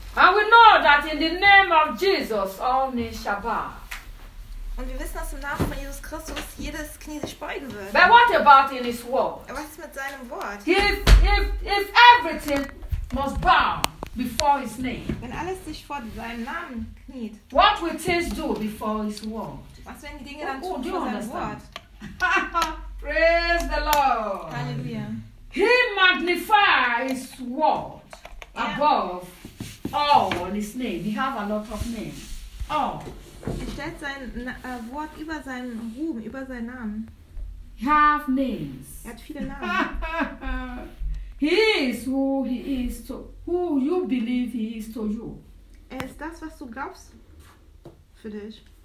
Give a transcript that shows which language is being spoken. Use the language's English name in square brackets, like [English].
[English] And we know that in the name of Jesus, all knees shall bow. [German] Und wir wissen, dass im Namen von Jesus Christus jedes Knie sich beugen wird. [English] But what about in his word? [German] Was ist mit seinem Wort? [English] If everything must bow before his name. [German] Wenn alles sich vor seinem Namen kniet. [English] What will things do before his word? [German] Was werden die Dinge dann tun vor seinem Wort? [English] Praise the Lord. [German] Halleluja. [English] He magnifies his word above all in his name. He has a lot of names. All. [German] Er stellt sein Wort über seinen Ruhm, über seinen Namen. [English] He has names. [German] Er hat viele Namen. [English] He is who he is to who you believe he is to you. [German] Er ist das, was du glaubst für dich.